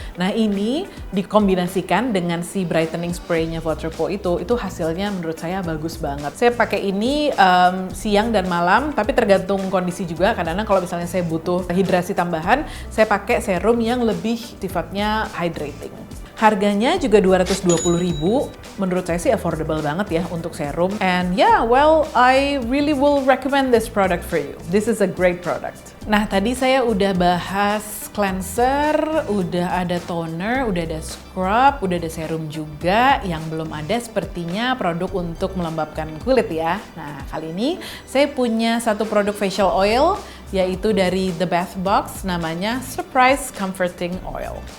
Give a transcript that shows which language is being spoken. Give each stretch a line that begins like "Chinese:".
Indonesian: Nah ini dikombinasikan dengan si brightening spray-nya Waterpro itu hasilnya menurut saya bagus banget. Saya pakai ini siang dan malam, tapi tergantung kondisi juga. Kadang-kadang kalau misalnya saya butuh hidrasi tambahan, saya pakai serum yang lebih sifatnya hydrating. Harganya juga 220.000. Menurut saya sih affordable banget ya untuk serum.
English: And yeah, well, I really will recommend this product for you. This is a great product.
Indonesian: Nah, tadi saya udah bahas cleanser, udah ada toner, udah ada scrub, udah ada serum juga. Yang belum ada sepertinya produk untuk melembabkan kulit ya. Nah, kali ini saya punya satu produk facial oil, yaitu dari The Bath Box, namanya Surprise Comforting Oil.